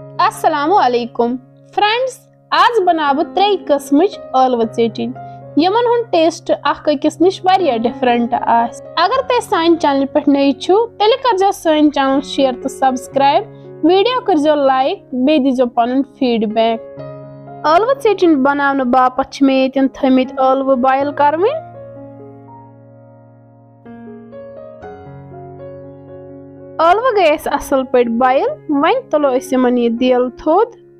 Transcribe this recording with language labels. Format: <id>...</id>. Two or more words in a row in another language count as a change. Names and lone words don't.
<ks>अस्सलामु अलैकुम फ्रेंड्स, आज बनाबो 3 किस्मच ٲلوٕ ژیٚٹِنۍ यमन हुन टेस्ट अकिस निश वारिया डिफरेंट आस। अगर ते सान चैनल पे नई छु तेल करजो सान</ks> <en>channel share</en> <ks>तो सब्सक्राइब, वीडियो करजो लाइक, बे दिजो पनुन फीडबैक। ٲلوٕ ژیٚٹِنۍ बनावने बापत छ मे यतन थमित ٲلوٕ बॉयल करवे। ٲلوٕ गए असल पे बॉयल, वन तुलो यमन यह दिल थोद।</ks>